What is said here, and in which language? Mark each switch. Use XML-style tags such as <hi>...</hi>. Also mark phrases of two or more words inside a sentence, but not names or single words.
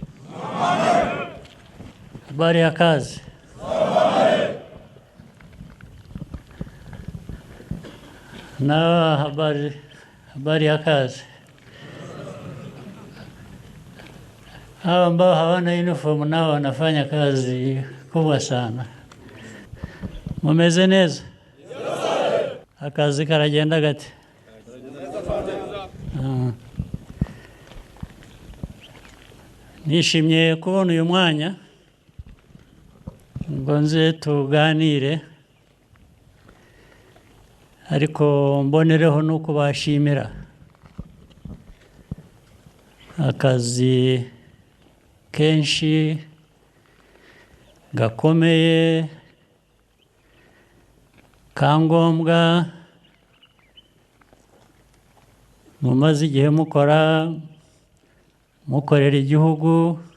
<sw>Habari ya kazi. Na habari ya kazi. Hawa ambao hawana uniform nao wanafanya kazi kubwa sana.</sw> <rw>Mumeze neza? Akazi karagenda gate? Nishimye kubona uyu mwanya ngo nze tuganire, ariko mbonereho nuko bashimira akazi kenshi gakomeye kangombwa mumaze igihe mukorera igihugu.</rw>